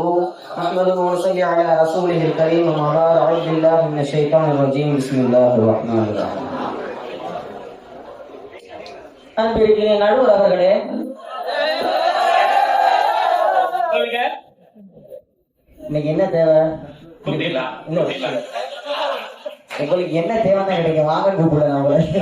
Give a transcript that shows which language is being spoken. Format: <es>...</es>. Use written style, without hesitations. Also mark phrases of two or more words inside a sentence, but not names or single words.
<ar>نحمده ونصلي على رسوله الكريم وما بعد. أعوذ بالله من الشيطان الرجيم. بسم الله الرحمن الرحيم.</ar> <ta>அன்பிற்கிற நடுவர் அவர்களே, இன்னைக்கு என்ன தேவை? உங்களுக்கு என்ன தேவைன்னா கிடைக்கும், வாங்க கூப்பிடுங்க அவங்கள.</ta>